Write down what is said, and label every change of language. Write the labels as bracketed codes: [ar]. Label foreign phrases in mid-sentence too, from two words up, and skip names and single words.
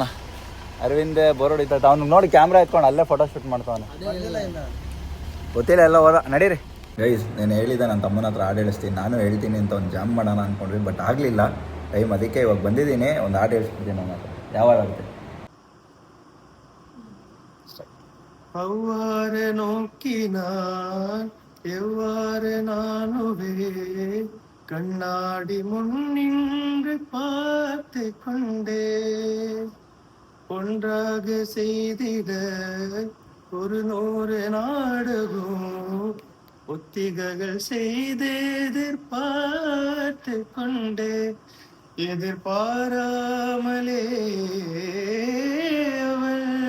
[kn] ಅರವಿಂದ್ ಬೋರ್ ಹೊಡಿತ ಅವ್ನಿಗೆ ನೋಡಿ ಕ್ಯಾಮ್ರಾ ಎತ್ಕೊಂಡು ಅಲ್ಲೇ [en] photo shoot [kn] ಮಾಡ್ತಾವನೆ. ಗೊತ್ತಿಲ್ಲ ಎಲ್ಲ ಹೋದ. ನಡೀರಿ ಗೈಸ್. ನಾನು ಹೇಳಿದ್ದೆ ನನ್ನ ತಮ್ಮನ ಹತ್ರ ಹಾಡು ಹೇಳಿಸ್ತೀನಿ, ನಾನು ಹೇಳ್ತೀನಿ ಅಂತ ಒಂದು ಜಾಮ್ ಮಾಡೋಣ ಅಂದ್ಕೊಂಡ್ವಿ, ಬಟ್ ಆಗಲಿಲ್ಲ ಟೈಮ್. ಅದಕ್ಕೆ ಇವಾಗ ಬಂದಿದ್ದೀನಿ, ಒಂದು ಹಾಡು ಹೇಳಿಸ್ಬಿಡ್ತೀನಿ ನನ್ನ ಹತ್ರ. ಯಾವಾಗ ಆಗುತ್ತೆ? [ta] அவ்வாறு நோக்கினான் எவ்வாறு நானுவே கண்ணாடி முன்னின்று பார்த்து கொண்டே ஒன்றாக செய்திட ஒரு 100 நாடகம் ஒத்திகைகள் செய்து எதிர்பார்த்து கொண்டே எதிர்பாராமலே அவள்